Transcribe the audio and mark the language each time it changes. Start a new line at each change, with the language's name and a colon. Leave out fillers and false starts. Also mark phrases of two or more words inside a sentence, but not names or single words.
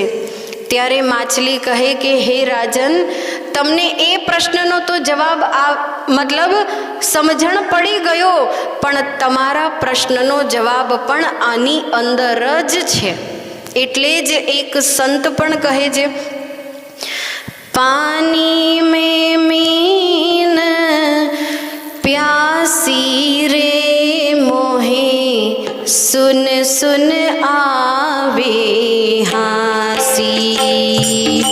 Gujarati: ત્યારે માછલી કહે કે હે રાજન, તમને એ પ્રશ્નનો તો જવાબ મતલબ સમજણ પડી ગયો, પણ તમારા પ્રશ્નનો જવાબ પણ આની અંદર જ છે. એટલે જ એક સંત પણ કહે છે,
Hindi: पानी में मीन प्यासी रे मोहे सुन सुन आवे हासी.